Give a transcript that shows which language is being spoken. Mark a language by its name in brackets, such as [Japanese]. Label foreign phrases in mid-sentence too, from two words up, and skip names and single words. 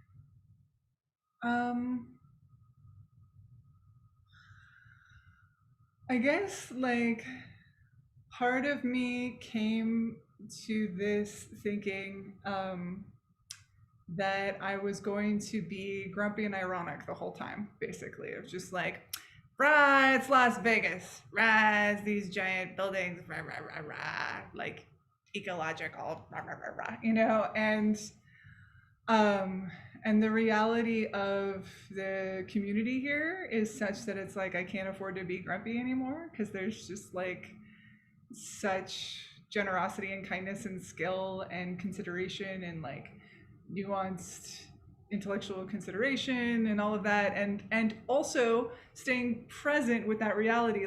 [English] I guess like part of me came to this thinking that I was going to be grumpy and ironic the whole time, basically. It was just like, rah, it's Las Vegas. Rah, it's these giant buildings, rah, rah, rah, rah, like ecological, rah, rah, rah, rah, and the reality of the community here is such that it's like I can't afford to be grumpy anymore because there's just like such generosity and kindness and skill and consideration and like nuanced intellectual consideration and all of that, and also staying present with that reality.